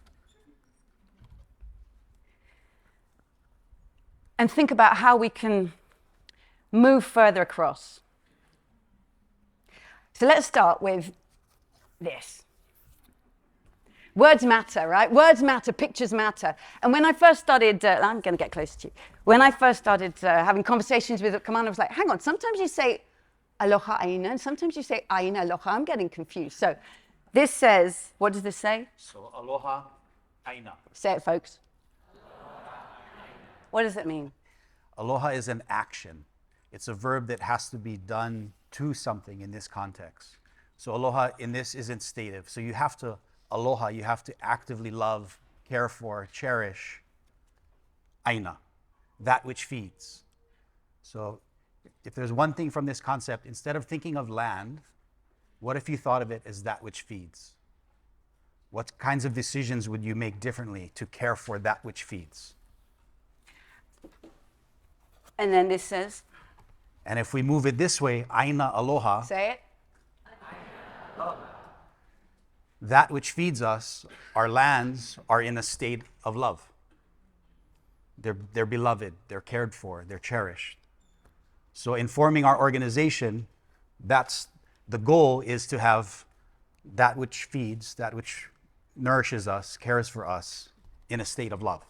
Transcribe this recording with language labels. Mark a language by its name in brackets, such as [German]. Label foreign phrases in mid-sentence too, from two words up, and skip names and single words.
[English] And think about how we can move further across. So let's start with this. Words matter, right? Words matter, pictures matter. And when I first started, I'm going to get closer to you. When I first started having conversations with Kamana, I was like, hang on, sometimes you say [Hawaiian] aloha aina, [English] and sometimes you say [Hawaiian] aina aloha. [English] I'm getting confused. So this says, what does this say? [Hawaiian] So aloha aina. [English] Say it, folks. What does it mean? Aloha is an action. It's a verb that has to be done to something in this context. So aloha in this isn't stative. So you have to aloha, you have to actively love, care for, cherish aina, that which feeds. So if there's one thing from this concept, instead of thinking of land, What if you thought of it as that which feeds? What kinds of decisions would you make differently to care for that which feeds? And then this says, And if we move it this way, [Hawaiian] aina aloha, [English] say it. that which feeds us, our lands, are in a state of love. They're beloved, they're cared for, they're cherished. So in forming our organization, that's the goal, is to have that which feeds, that which nourishes us, cares for us, in a state of love.